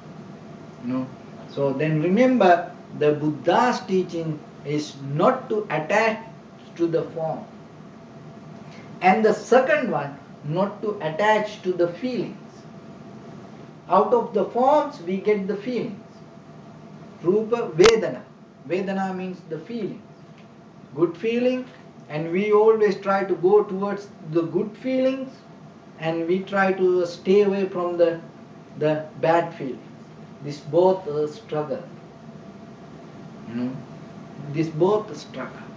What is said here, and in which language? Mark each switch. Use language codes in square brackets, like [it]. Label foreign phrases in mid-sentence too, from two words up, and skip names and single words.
[en] So then remember, the Buddha's teaching is not to attach to the form. And the second one, not to attach to the feelings. Out of the forms, we get the feelings. [pi] Rupa, Vedana. [en] Vedana means the feelings. Good feeling, and we always try to go towards the good feelings, and we try to stay away from the bad feelings. This both struggle. This both struggle.